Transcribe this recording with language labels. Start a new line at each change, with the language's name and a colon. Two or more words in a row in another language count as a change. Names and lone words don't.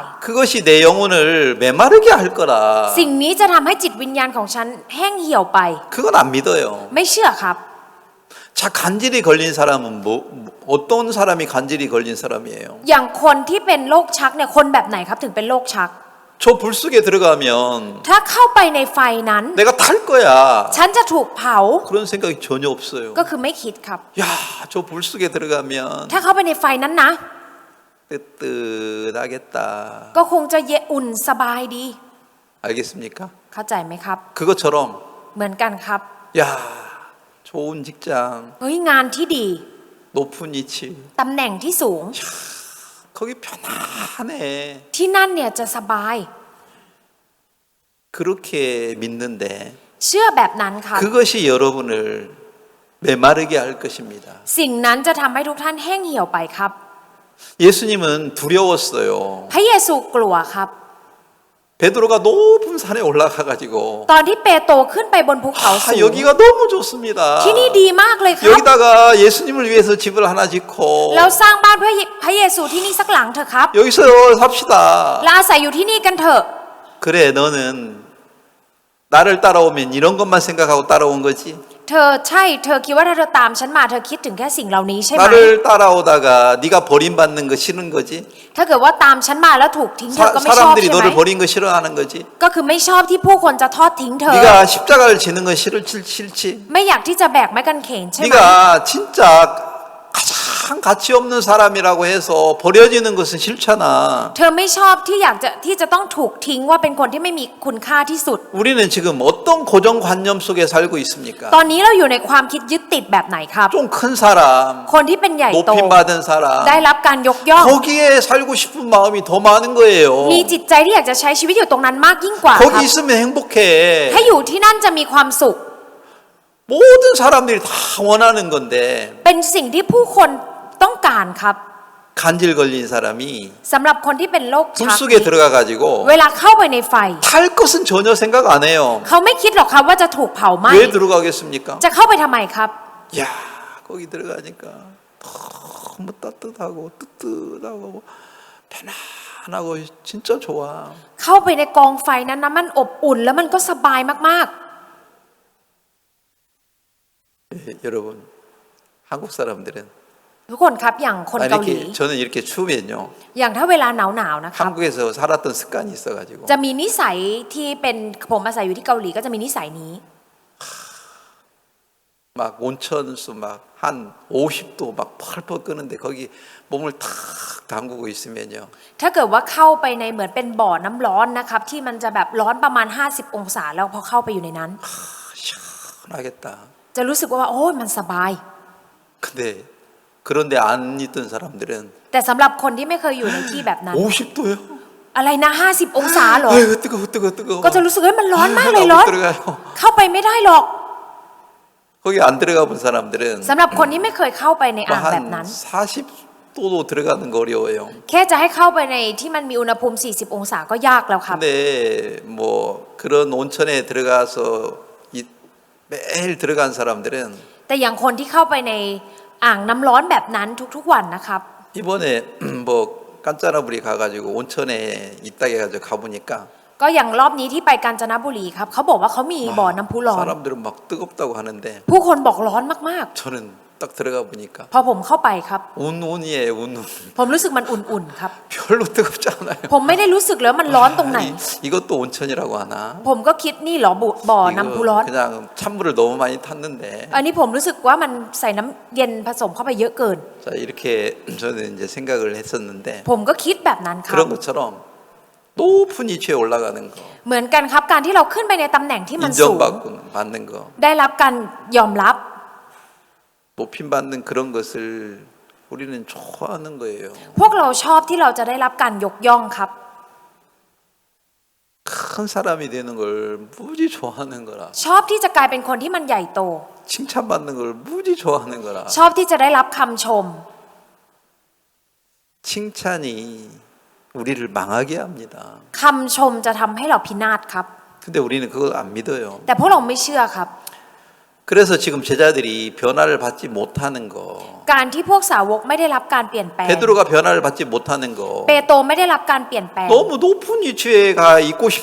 Korean: 그것이 내 영혼을 메마르게 할 거라.
Thai: สิ่งนี้จะทำให้จิตวิญญาณของฉันแห้งเหี่ยวไป
Korean: 그건 안 믿어요.
Thai: ไม่เชื่อครับ
Korean: 자, 간질이 걸린 사람은 어떤 사람이 간질이 걸린 사람이에요?
Thai: อย่างคนที่เป็นโรคชักเนี่ยคนแบบไหนครับถึงเป็นโรคชัก
Korean: 저 불속에 들어가면
Thai: ถ้าเข้าไปในไฟนั้น
Korean: 내가 탈 거야.
Thai: ฉันจะถูกเผา
Korean: 그런 생각이 전혀 없어요.
Thai: ก็คือไม่คิดครับ
Korean: 야, 저 불속에 들어가면
Thai: ถ้าเข้าไปในไฟนั้นนะ
Korean: 뜨뜻하겠다.
Thai: ก็คงจะเย็นอุ่นสบายดี
Korean: 알겠습니까?
Thai: เข้าใจไหมครับ
Korean: 그것처럼
Thai: เหมือนกันครับ
Korean: 야, 좋은 직장,
Thai: เฮ้ยงานที่ดี
Korean: 높은 위치.
Thai: ตำแหน่งที่สูง
Korean: 거기 편안해.
Thai: ที่นั่นเนี่ยจะสบาย
Korean: 그렇게 믿는데
Thai: เชื่อแบบนั้นครับ
Korean: 그것이 여러분을 메마르게 할 것입니다.
Thai: สิ่งนั้นจะทำให้ทุกท่านแห้งเหี่ยวไปครับ
Korean: 예수님은 두려웠어요.
Thai: พระเยซูกลัวครับ
Korean: 베드로가 높은 산에 올라가 가지고
Thai: ตอนที่เปโตรขึ้นไปบนภูเขาสูง
Korean: 여기가 너무 좋습니다.
Thai: ที่นี่ดีมากเลยครับ
Korean: 여기다가 예수님을 위해서 집을 하나 짓고
Thai: แล้วสร้างบ้านเพื่อพระเยซูที่นี่สักหลังเถอะครับ
Korean: 여기서 삽시다.
Thai: และอาศัยอยู่ที่นี่กันเถอะ
Korean: 그래, 너는 나를 따라오면 이런 것만 생각하고 따라온 거지.
Thai: เธอใช่เธอคิดว่าถ้าเธอตามฉันมาเธอคิดถึงแค่สิ่งเหล่านี้ใช่ไหม
Korean: 나를 따라오다가 네가 버림받는 거 싫은 거지.
Thai: ถ้าเกิดว่าตามฉันมาแล้วถูกทิ้งเธอก็ไม่ชอบ
Korean: 사람들이
Thai: ใช่ไหม
Korean: 너를 버린 거 싫어하는 거지.
Thai: ก็คือไม่ชอบที่ผู้คนจะทอดทิ้งเธอ
Korean: 네가 십자가를 지는 거 싫지.
Thai: ไม่อยากที่จะแบกไม้กางเขนใช่ไหม
Korean: 네가 진짜 가장 가치 없는 사람이라고 해서 버려지는 것은 싫잖아.
Thai: เธอไม่ชอบที่จะต้องถูกทิ้งว่าเป็นคนที่ไม่มีคุณค่าที่สุด
Korean: 우리는 지금 어떤 고정관념 속에 살고 있습니까?
Thai: ตอนนี้เราอยู่ในความคิดยึดติดแบบไหนครับ
Korean: 좀 큰 사람,
Thai: คนที่เป็นใหญ่โต
Korean: 높임 받은 사람,
Thai: ได้รับการยกย่อง
Korean: 거기에 살고 싶은 마음이 더 많은 거예요.
Thai: มีจิตใจที่อยากจะใช้ชีวิตอยู่ตรงนั้นมากยิ่งกว่าค
Korean: 거기
Thai: รับ
Korean: 있으면 행복해.
Thai: ถ้าอยู่ที่นั่นจะมีความสุข
Korean: 모든 사람들이 다 원하는 건데
Thai: เป็นสิ่งที่ผู้คนต้องการครับ
Korean: 간질 걸린 사람이
Thai: สำหรับคนที่เป็นโรคชัก
Korean: 불속에 들어가 가지고
Thai: เวลาเข้าไปในไฟ
Korean: 탈 것은 전혀 생각 안 해요.
Thai: เขาไม่คิดหรอกครับว่าจะถูกเผาไหม้
Korean: 왜 들어가겠습니까?
Thai: จะเข้าไปทำไมครับ
Korean: 야, 거기 들어가니까 너무 따뜻하고 뜨뜻하고 편안하고 진짜 좋아.
Thai: เข้าไปในกองไฟนั้นนะมันอบอุ่นแล้วมันก็สบายมาก
Korean: 여러분, 한국 사람들은
Thai: ๆ ทุกคนครับอย่างคนเกาหลี
Korean: 이렇게 저는 이렇게 추우면요.
Thai: อย่างถ้าเวลาหนาวๆนะครับ
Korean: 한국에서 살았던 습관이 있어가지고
Thai: จะมีนิสัยที่เป็นผมอาศัยอยู่ที่เกาหลีก็จะมีนิสัยนี้
Korean: 막 온천수 막 한 50도 막 펄펄 끄는데 거기 몸을 탁 담그고 있으면요.
Thai: ถ้าเกิดว่าเข้าไปในเหมือนเป็นบ่อน้ำร้อนนะครับที่มันจะแบบร้อนประมาณ50องศาแล้วพอเข้าไปอยู่ในนั้น
Korean: 시원하겠다.
Thai: จะรู้สึกว่าโอ้ยมันสบาย
Korean: 근데 그런데 안 있던 사람들은
Thai: แต่สำหรับคนที่ไม่เคยอยู่ในที่แบบนั้น
Korean: 50도요?
Thai: อะไรนะ50องศาเหรอ
Korean: 아이고 뜨거워.
Thai: ก็จะรู้สึกว่ามันร้อนมากเลยร้อน
Korean: 못 들어가요.
Thai: เข้าไปไม่ได้หรอก
Korean: 거기 안 들어가 본 사람들은
Thai: สำหรับคนที่ไม่เคยเข้าไปในอ่างแบบนั้น
Korean: 한 40도도 들어가는 거 어려워요.
Thai: แค่จะให้เข้าไปในที่มันมีอุณหภูมิ40องศาก็ยากแล้วครับ
Korean: 근데 뭐 그런 온천에 들어가서 매일 들어간 사람들은
Thai: แต่อย่างคนที่เข้าไปในอ่างน้ำร้อนแบบนั้นทุกๆวันนะครับ
Korean: 이번에 뭐 깐짜나불이 가가지고 온천에 있다 해가지고 가보니까
Thai: ก็อย่างรอบนี้ที่ไปกาญจนบุรีครับเขาบอกว่าเขามีบ่อน้ำพุร้อน
Korean: 사람들은 막 뜨겁다고 하는데
Thai: ผู้คนบอกร้อนมาก
Korean: 저는 딱 들어가 보니까
Thai: ๆพอผมเข้าไปครับ
Korean: 운운이에요 운운.
Thai: ผมรู้สึกมันอุ่นๆครับ
Korean: 별로 뜨겁지 않아요.
Thai: ผมไม่ได้รู้สึกเลยว่ามันร้อนตรงไหน
Korean: 이것도 온천이라고 하나?
Thai: ผมก็คิดนี่เหรอบ่อน้ำพุร้อน
Korean: 그냥 찬물을 너무 많이 탔는데
Thai: อันนี้ผมรู้สึกว่ามันใส่น้ำเย็นผสมเข้าไปเยอะเกิน
Korean: 자 이렇게 저는 이제 생각을 했었는데
Thai: ผมก็คิดแบบนั้นครับ
Korean: 그런 것처럼 높은 위치에 올라가는 거
Thai: เหมือนกันครับการที่เราขึ้นไปในตำแหน่งที่มันสูง
Korean: 인정받는 거
Thai: ได้รับการยอมรับ
Korean: 높임받는 그런 것을 우리는 좋아하는 거예요.
Thai: พวกเราชอบที่เราจะได้รับการยกย่องครับ
Korean: 큰 사람이 되는 걸 무지 좋아하는 거라.
Thai: ชอบที่จะกลายเป็นคนที่มันใหญ่โต
Korean: 칭찬받는 걸 무지 좋아하는 거라.
Thai: ชอบที่จะได้รับคำชม
Korean: 칭찬이 우리를 망하게 합니다.
Thai: คำชมจะทำให้เราพินาศครับ
Korean: 근데 우리는 그걸 안 믿어요.
Thai: แต่พวกเราไม่เชื่อครับ
Korean: 그래서 지금 제자들이 변화를 받지 못하는 거.
Thai: การที่พวกสาวกไม่ได้รับการเปลี่ยนแปลง
Korean: 베드로가 변화를 받지 못하는 거.
Thai: เปโตรไม่ได้รับการเปลี่ยนแปลง
Korean: 너무 높은 위치에 가 있고 싶은